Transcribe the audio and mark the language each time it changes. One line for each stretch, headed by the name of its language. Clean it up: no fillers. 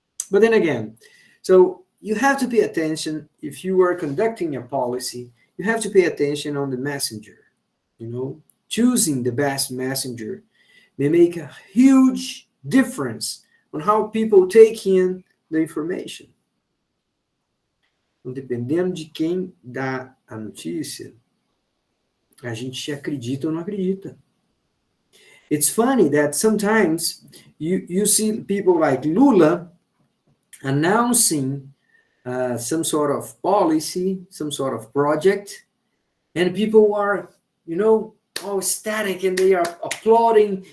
English: But then again, so you have to pay attention if you are conducting a policy. You have to pay attention on the messenger. Choosing the best messenger may make a huge difference on how people take in the information.
Portuguese: Então, dependendo de quem dá a notícia, a gente acredita ou não acredita.
English: It's funny that sometimes you see people like Lula announcing some sort of policy, some sort of project, and people are, all ecstatic and they are applauding.